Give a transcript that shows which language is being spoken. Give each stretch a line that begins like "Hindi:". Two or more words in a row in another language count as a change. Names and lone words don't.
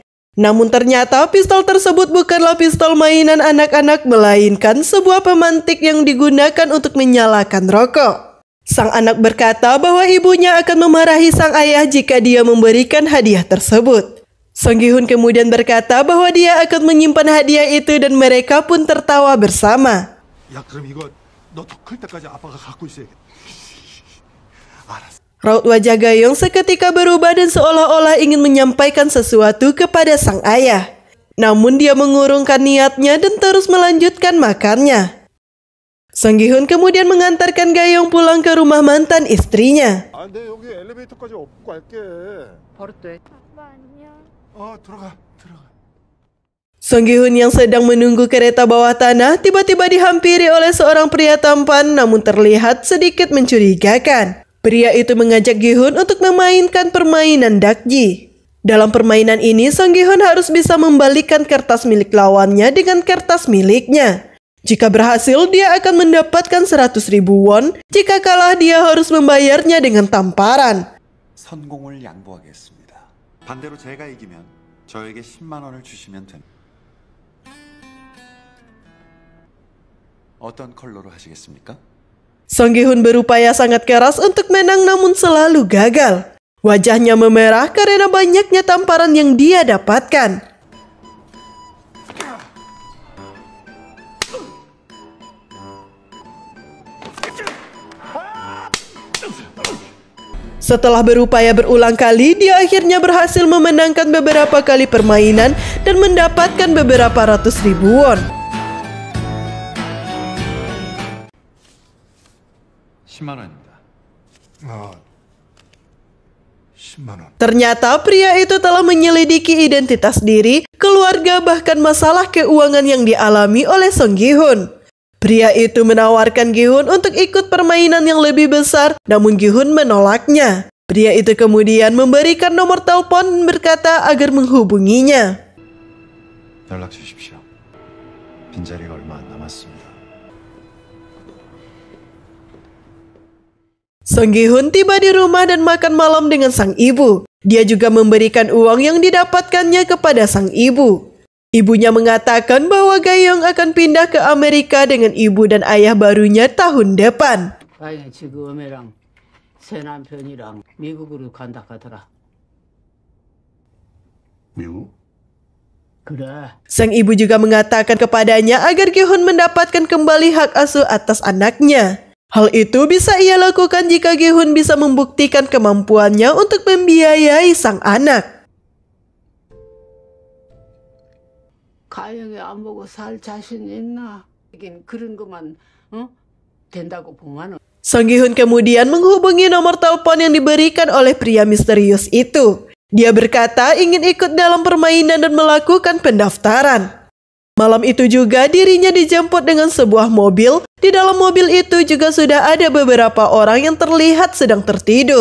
Indonesian: Namun ternyata pistol tersebut bukanlah pistol mainan anak-anak melainkan sebuah pemantik yang digunakan untuk menyalakan rokok. Sang anak berkata bahwa ibunya akan memarahi sang ayah jika dia memberikan hadiah tersebut. Song Gi-hun kemudian berkata bahwa dia akan menyimpan hadiah itu dan mereka pun tertawa bersama.
Korean: 야, 그럼 이거 너 더 클 때까지 아빠가 갖고 있어야겠다. 알았어.
Indonesian: Raut wajah Ga-young seketika berubah dan seolah-olah ingin menyampaikan sesuatu kepada sang ayah. Namun dia mengurungkan niatnya dan terus melanjutkan makannya. Song Gi-hun kemudian mengantarkan Ga-young pulang ke rumah mantan istrinya.
Korean: 아, 근데 여기 엘리베이터까지 업고 갈게. 아빠 안녕. 들어가.
Indonesian: Song Gi-hun yang sedang menunggu kereta bawah tanah tiba-tiba dihampiri oleh seorang pria tampan namun terlihat sedikit mencurigakan. Pria itu mengajak Gi-hun untuk memainkan permainan dakji. Dalam permainan ini, Song Gi-hun harus bisa membalikkan kertas milik lawannya dengan kertas miliknya. Jika berhasil, dia akan mendapatkan 100.000 won. Jika kalah, dia harus membayarnya dengan tamparan.
Korean: 선공을 양보하겠습니다. 반대로 제가 이기면 저에게 10만 원을 주시면 됩니다. 어떤 컬러로 하시겠습니까?
Indonesian: Song Gi-hun berupaya sangat keras untuk menang namun selalu gagal. Wajahnya memerah karena banyaknya tamparan yang dia dapatkan. Setelah berupaya berulang kali, dia akhirnya berhasil memenangkan beberapa kali permainan dan mendapatkan beberapa ratus ribu won.
Korean: 10만 원입니다. 10만 원.
Indonesian: Ternyata pria itu telah menyelidiki identitas diri, keluarga bahkan masalah keuangan yang dialami oleh Song Gi-hun. Pria itu menawarkan Gi-hun untuk ikut permainan yang lebih besar, namun Gi-hun menolaknya. Pria itu kemudian memberikan nomor telepon dan berkata agar menghubunginya. 연락 주십시오. 빈자리가 얼마 안 남았습니다. Song Gi-hun tiba di rumah dan makan malam dengan sang ibu. Dia juga memberikan uang yang didapatkannya kepada sang ibu. Ibunya mengatakan bahwa Ga-yeong akan pindah ke Amerika dengan ibu dan ayah barunya tahun depan.
Korean: 아니 지금 애랑 새 남편이랑 미국으로 간다 하더라. 미국? 그래.
Indonesian: Sang ibu juga mengatakan kepadanya agar Gi-hun mendapatkan kembali hak asuh atas anaknya. Hal itu bisa ia lakukan jika Gi-hun bisa membuktikan kemampuannya untuk membiayai sang anak.
Korean: 가영이 안 보고 살 자신 있나? 이긴 그런 것만 된다고 보면은.
Indonesian: Song Gi-hun kemudian menghubungi nomor telepon yang diberikan oleh pria misterius itu. Dia berkata ingin ikut dalam permainan dan melakukan pendaftaran. Malam itu juga dirinya dijemput dengan sebuah mobil. Di dalam mobil itu juga sudah ada beberapa orang yang terlihat sedang tertidur.